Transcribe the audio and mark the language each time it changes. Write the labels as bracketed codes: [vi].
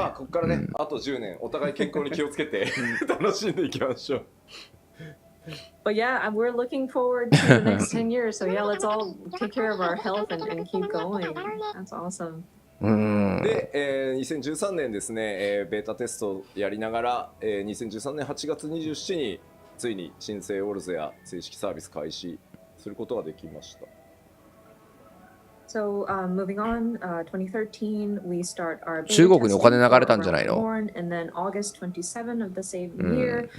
[ja] まあここからね、あと10年お互い健康に気をつけて楽しんでいきましょう。 [en] But yeah, we're looking forward to the next 10 years. So yeah, let's all take care of our health and keep going. That's awesome. [ja] で、2013年ですね、ベータテストをやりながら、2013年8月27日についに新生オルゼア正式サービス開始することができました。 [en] So moving on, 2013 we start our [ja] 中国にお金流れたんじゃないの？ [en] and then August 27 of the same year,